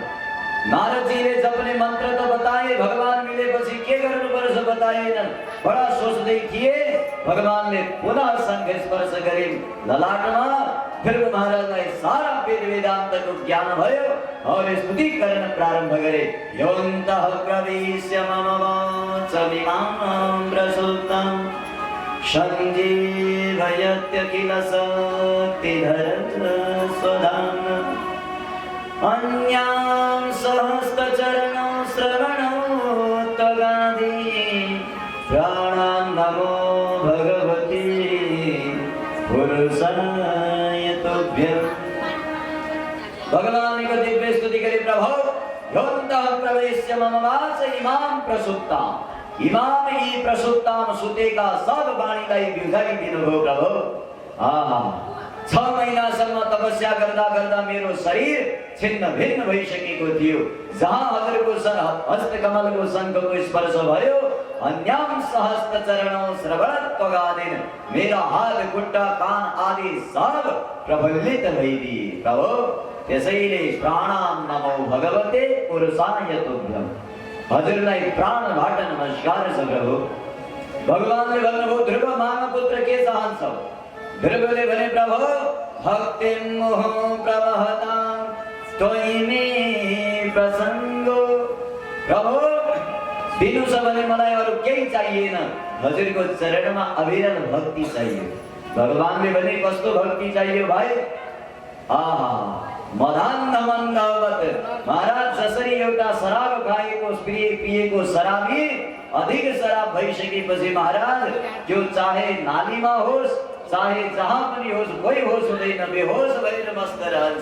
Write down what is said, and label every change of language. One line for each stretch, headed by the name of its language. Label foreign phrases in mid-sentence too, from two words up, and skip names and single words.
Nepali: नारदजीले जपने मन्त्र त बताए, भगवान मिलेपछि के गर्नुपर्छ बताएनन्। बडा सोच्दै थिए। भगवानले पुनः शंख स्पर्श गरे ललाटमा। ध्रुव महाराजलाई सारा वेद वेदान्तको ज्ञान भयो और स्तुति गर्न प्रारम्भ गरे।
Sanskrit: योऽन्तः प्रविश्य मम वाचमिमां प्रसुप्तं सञ्जीवयत्यखिल शक्तिधर स्वधाम्ना अन्यां सहस्रचरणौ श्रवणौ त्वगादि प्राणां नमो भगवती पुरुषाय तुभ्यम्।
Hindi: भगवान को दिव्य स्तुति करे।
Sanskrit: प्रभु योऽन्तः प्रविश्य मम वाच इमां प्रसुप्तां, इमाम ई प्रसुप्तां
Nepali: सुतेका सब वाणीलाई बिउजाइदिनु भयो प्रभु। 6 महिनासम्म तपस्या गर्दा गर्दा मेरो शरीर छिन्न भिन्न भइसकेको थियो। जहाँ हजुरको हस्त कमलको शंखको स्पर्श भयो,
Sanskrit: अन्याम सहस्त्र चरणौ श्रवणत्वगादिन
Nepali: मेरा हात खुट्टा कान आदि सब प्रफुल्लित भइदिए प्रभु।
Sanskrit: त्यसैले प्राणाम नमो भगवते पुरुषाय तुभ्यम्।
Nepali: हजुरलाई प्राणबाट नमस्कार छ प्रभु। भगवानले भन्नुभयो ध्रुव माग पुत्र के चाहन्छौ? ध्रुवले भने प्रभु
Sanskrit: भक्तिं मोह प्रवहतां त्वयि मे प्रसंगो।
Nepali: प्रभु दिनु छ भने मलाई अरु केही चाहिएन, हजुरको चरणमा अविरल भक्ति चाहियो। भगवानले भने कस्तो भक्ति चाहियो भाइ?
Sanskrit: मदान्धमन्धवत्।
Nepali: महाराज जसरी एउटा शराब खाएको पिएको शराबी अधिक शराब भइसकेपछि महाराज त्यो चाहे नालीमा होस् चाहे जहाँ पनि होस् कोही होस् हुँदैन, बेहोस भएर मस्त रहन्छ।